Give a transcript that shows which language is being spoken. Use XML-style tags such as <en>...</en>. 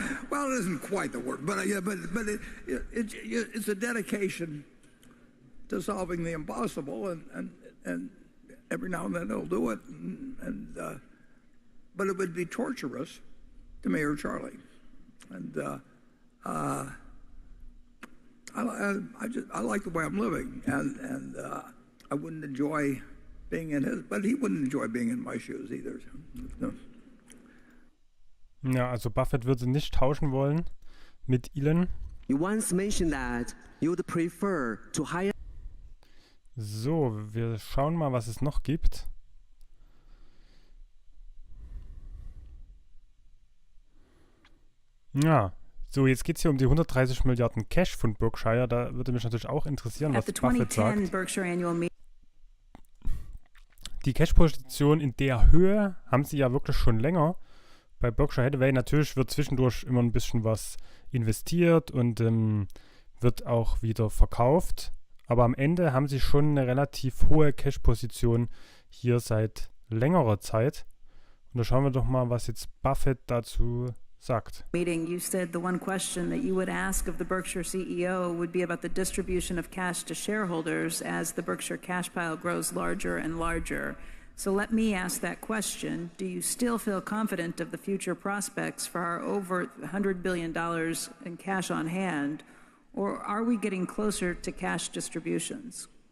<en>Well, it isn't quite the word, but it's a dedication to solving the impossible, and every now and then they'll do it, but it would be torturous to me or Charlie, and I like the way I'm living, and I wouldn't enjoy being in his, but he wouldn't enjoy being in my shoes either. No.</en> <de>Ja, also Buffett würde nicht tauschen wollen mit Elon.</de> <en>You once mentioned that you would prefer to hire.</en> <de>So, wir schauen mal, was es noch gibt. Ja, so jetzt geht es hier um die 130 Milliarden Cash von Berkshire. Da würde mich natürlich auch interessieren, was Buffett sagt. Die Cash-Position in der Höhe haben sie ja wirklich schon länger. Bei Berkshire Hathaway natürlich wird zwischendurch immer ein bisschen was investiert und wird auch wieder verkauft. Aber am Ende haben sie schon eine relativ hohe Cash-Position hier seit längerer Zeit. Und da schauen wir doch mal, was jetzt Buffett dazu sagt.</de> <en>Meeting, you said the one question that you would ask of the Berkshire CEO would be about the distribution of cash to shareholders as the Berkshire cash pile grows larger and larger. So let me ask that question. Do you still feel confident of the future prospects for our over $100 billion in cash on hand, or are we getting closer to cash distributions?</en>